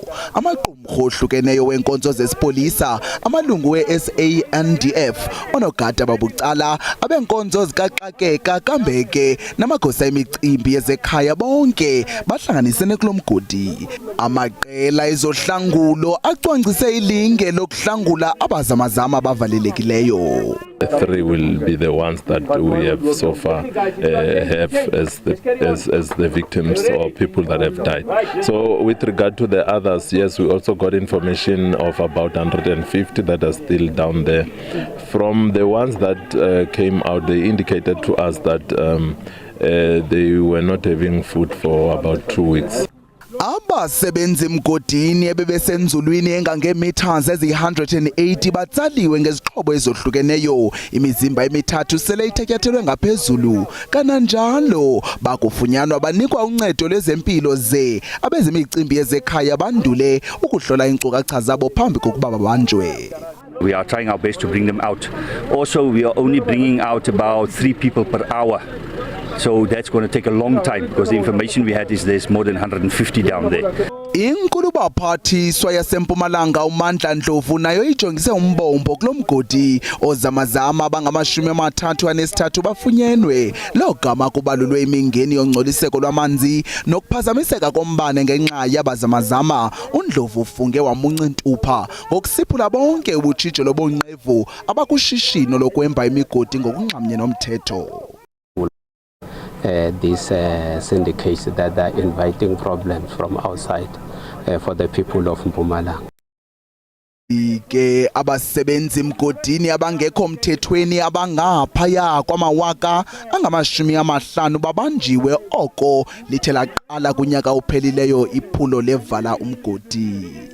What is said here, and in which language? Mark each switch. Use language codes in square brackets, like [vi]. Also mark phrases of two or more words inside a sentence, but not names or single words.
[xh] Amaqumrhu ohlukeneyo wenkonzo zesipolisa, amalungu we-SANDF, onogada babucala, abenkonzo zikaxakeka Kambeke namagosa imicimbi yezekhaya bonke bahlanganisene kulo mgodi. Amaqela ezohlangulo acwangcise ilinge lokuhlangula abazamazama abavalelekileyo. [en] The three will be the ones that we have so far have as the victims or people that have died. So with regard to the others, yes, we also got information of about 150 that are still down there. From the ones that came out, they indicated to us that they were not having food for about 2 weeks. [xh] Abasebenzi mgodini ebebesenzulwini engangemeters ezi-180 batsaliwe ngezixhobo ezohlukeneyo. Imizimba emithathu sele ithatyathelwe ngaphezulu. Kananjalo bakufunyanwa banikwa uncedo lwezempilo ze abezemicimbi yezekhaya bandule ukuhlola iinkcukacha zabo phambi kokuba babanjwe. [en] We are trying our best to bring them out. Also, we are only bringing out about 3 people per hour. So that's going to take a long time because the information we had is there's more than 150 down there. [xh] Inkulu baphathiswa yaseMpumalanga uMandla Ndlovu nayo ijongise umbombo kulo mgodi ozamazama abangama-33 bafunyenwe. Lo gama kubalulwe imingeni yongcoliseko lwamanzi nokuphazamiseka kombane ngenxa yabazamazama. uNdlovu ufunge wamunca intupha ngokusiphula bonke ubutshitsho lobonqevu abakushishino lokwemba imigodi ngokungxamnye nomthetho. [en] These syndicates that are inviting problems from outside for the people of Mpumalanga. [xh] Ke abasebenzi mgodini abangekho mthethweni abangaphaya kwama50 babanjiwe oko lithe laqala kunyaka uphelileyo iphulo levala umgodi.